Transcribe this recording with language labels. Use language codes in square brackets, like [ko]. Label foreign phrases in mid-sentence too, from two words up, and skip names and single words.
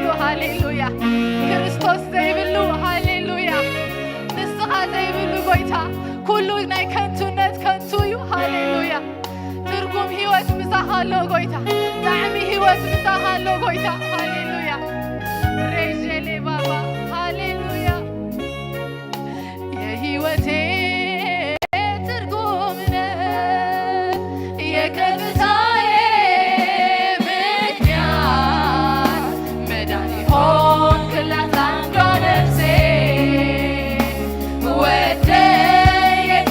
[ti] ሃሌሉያ ክርስቶስ ዘይብሉ ሃሌሉያ ንስኻ ዘይብሉ ጎይታ ኩሉ ናይ ከንቱነት ከንቱ እዩ ሃሌሉያ ትርጉም ህይወት ምሳኻ ኣሎ ጎይታ ጣዕሚ ህይወት ምሳኻ ኣሎ ጎይታ ሃሌሉያ ሬጀሌ ባባ ሃሌሉያ የህይወቴ [am] ትርጉም ነህ የከፍታዬ ምክንያት መዳን ሆንክላት አንዷ ነፍሴ ወደህ